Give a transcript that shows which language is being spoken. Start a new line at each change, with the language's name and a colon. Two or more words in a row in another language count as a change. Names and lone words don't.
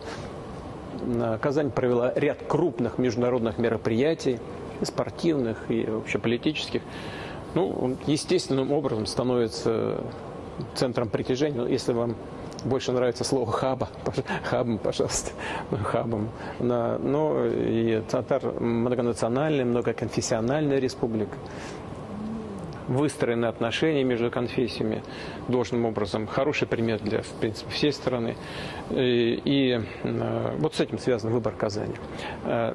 Russian: Казань провела ряд крупных международных мероприятий, и спортивных, и общеполитических. Ну, он естественным образом становится центром притяжения. Если вам больше нравится слово хабом, пожалуйста, хабом. Но и Татар многонациональная, многоконфессиональная республика. Выстроены отношения между конфессиями должным образом. Хороший пример для, в принципе, всей страны. И вот с этим связан выбор Казани.